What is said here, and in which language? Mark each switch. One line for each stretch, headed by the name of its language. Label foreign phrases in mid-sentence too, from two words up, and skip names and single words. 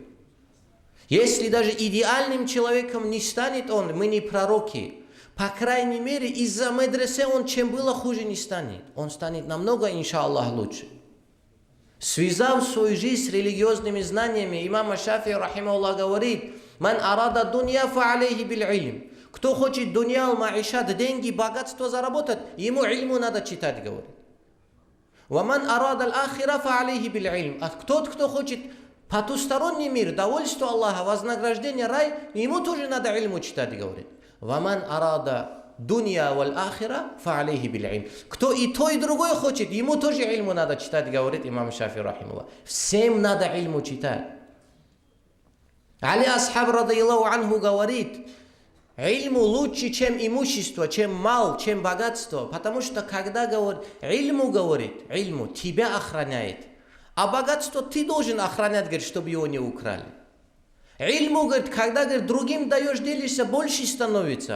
Russian: Если даже идеальным человеком не станет он, мы не пророки. По крайней мере, из-за медресе он чем было хуже не станет. Он станет намного, иншаллах, лучше. Связав свою жизнь с религиозными знаниями, имам Шафии, рахимахуллах, говорит,
Arabic: «من أراد الدنيا فعليه بالعلم».
Russian: Кто хочет дунья, маишат, деньги, богатство заработать, ему ильму надо читать, говорит.
Arabic: «ومن أراد الآخرة فعليه بالعلم».
Russian: А тот, кто хочет потусторонний мир, довольство Аллаха, вознаграждение, рай, ему тоже надо ильму читать, говорит.
Arabic: «ومن أراد الدنيا والآخرة فعليه بالعلم».
Russian: Кто и то, и другое хочет, ему тоже ильму надо читать, говорит имам Шафии, рахимахуллах. Всем надо ильму читать.
Arabic: Али Асхаб, رضي الله عنه,
Russian: говорит, ильму лучше, чем имущество, чем мал, чем богатство. Потому что когда говорит, ильму тебя охраняет. А богатство ты должен охранять, говорит, чтобы его не украли. Ильму, говорит, когда, говорит, другим даешь, делишься, больше становится.